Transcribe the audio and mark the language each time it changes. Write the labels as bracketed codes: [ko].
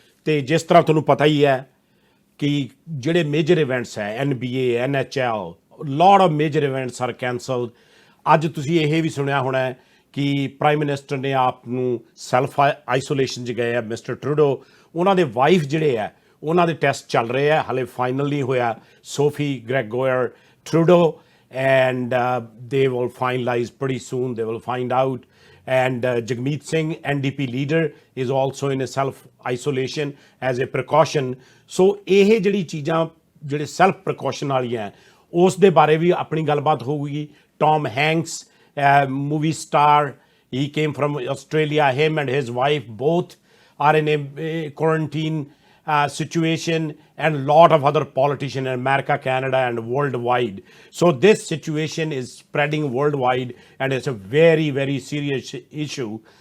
[pa] ਅਤੇ ਜਿਸ ਤਰ੍ਹਾਂ ਤੁਹਾਨੂੰ ਪਤਾ ਹੀ ਹੈ ਕਿ ਜਿਹੜੇ ਮੇਜਰ ਇਵੈਂਟਸ ਹੈ NBA NHL [en] Lot of major events are cancelled. [pa] ਅੱਜ ਤੁਸੀਂ ਇਹ ਵੀ ਸੁਣਿਆ ਹੋਣਾ ਹੈ ਕਿ ਪ੍ਰਾਈਮ ਮਿਨਿਸਟਰ ਨੇ ਆਪ ਨੂੰ ਸੈਲਫ ਆਈਸੋਲੇਸ਼ਨ 'ਚ ਗਏ ਆ। ਮਿਸਟਰ ਟਰੂਡੋ, ਉਹਨਾਂ ਦੇ ਵਾਈਫ ਜਿਹੜੇ ਹੈ ਉਹਨਾਂ ਦੇ ਟੈਸਟ ਚੱਲ ਰਹੇ ਆ, ਹਾਲੇ ਫਾਈਨਲ ਨਹੀਂ ਹੋਇਆ। [en] Sophie Gregoire Trudeau and they will finalize pretty soon. They will find out. And Jagmeet Singh, NDP leader, is also in a self-isolation as a precaution. [pa] So ਇਹ ਜਿਹੜੀ ਚੀਜ਼ਾਂ ਜਿਹੜੇ self precaution ਵਾਲੀਆਂ ਉਸ ਦੇ ਬਾਰੇ ਵੀ ਆਪਣੀ ਗੱਲਬਾਤ ਹੋਊਗੀ। [en] Tom Hanks, movie star, he came from Australia. Him and his wife both are in a quarantine situation, and lot of other politicians in America, Canada, and worldwide. So this situation is spreading worldwide, and it's a very, very serious issue.